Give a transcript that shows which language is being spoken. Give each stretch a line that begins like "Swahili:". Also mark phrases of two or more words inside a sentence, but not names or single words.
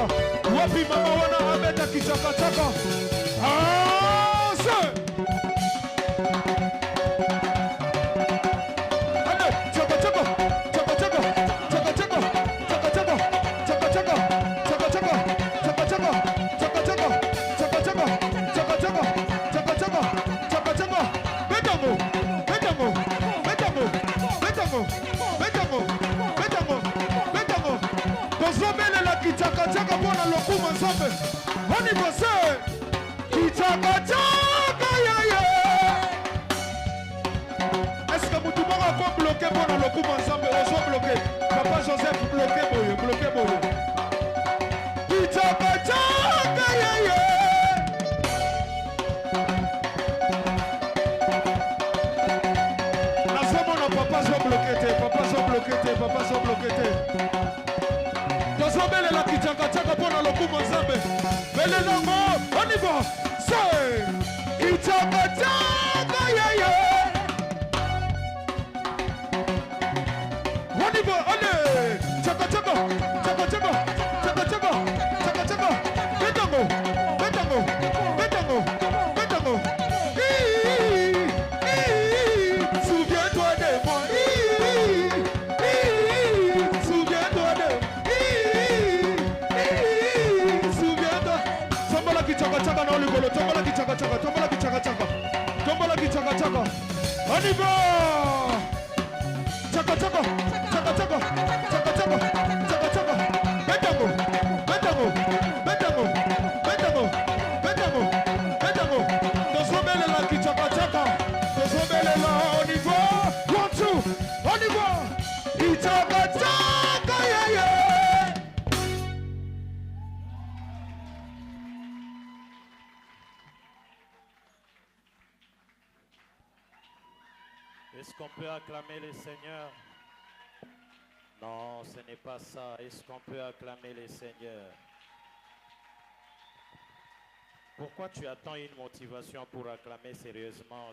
Lingala: Wapi mama wana abeta kichaka chaka. Ah, sir. Ande, chaka chaka. Chaka chaka. Chaka chaka. Chaka chaka. Chaka chaka. Chaka chaka. Chaka chaka. Chaka chaka. Chaka chaka. Chaka chaka. Chaka chaka. Chaka chaka. Betango. Betango. Betango. Betango. Betango. Kozobele la kichaka chaka pona lokuma nzambe. Oni bose kichaka chaka yeye.
French: Est-ce que
Lingala: mutu moko ko bloquer pona lokuma nzambe ozo bloquer? Papa Joseph bloquer boye, bloquer boye. Kichaka chaka yeye. Na somo na papa zo bloquer te, papa zo bloquer te, papa zo bloquer te. Tozobele la kichaka chaka pona lokuma nzambe. Bele nango,
French: on y va. Say,
Lingala: kichaka chaka yeye.
French: On y va, allez.
Lingala: Chaka chaka, chaka chaka, chaka chaka, chaka chaka. Betango, betango, betango, betango.
French: Souviens-toi de moi. Souviens-toi de moi.
Lingala: Kichaka chaka na oligolo, tombola kichaka chaka, tombola kichaka chaka, tombola kichaka chaka.
French: On y va.
Lingala: Chaka chaka, chaka chaka, chaka chaka, chaka chaka. Betango, betango, betango, betango, betango, betango. Tozobele la kichaka chaka, tozobele la.
French: On y va. 1, 2, on y va.
Lingala: Kichaka chaka
English: yeah yeah.
French: Est-ce qu'on peut acclamer le Seigneur? Non, ce n'est pas ça. Est-ce qu'on peut acclamer le Seigneur? Pourquoi tu attends une motivation pour acclamer sérieusement?